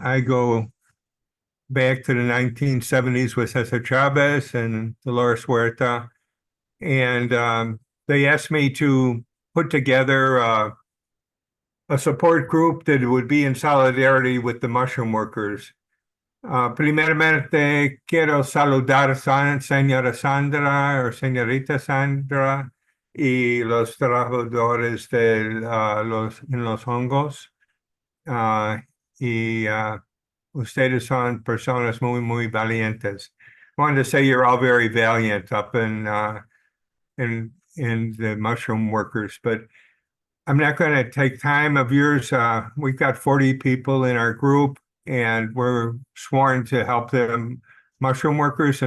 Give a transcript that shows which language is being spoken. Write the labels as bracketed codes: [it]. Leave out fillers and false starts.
[en] I go back to the 1970s with Cesar Chavez and Dolores Huerta. And they asked me to put together a support group that would be in solidarity with the mushroom workers. [es] Primeramente quiero saludar a señora Sandra o señorita Sandra y los trabajadores en los hongos. Ustedes son personas muy valientes. [en] I wanted to say you're all very valiant up in the mushroom workers, but I'm not going to take time of yours. We've got 40 people in our group, and we're sworn to help the mushroom workers.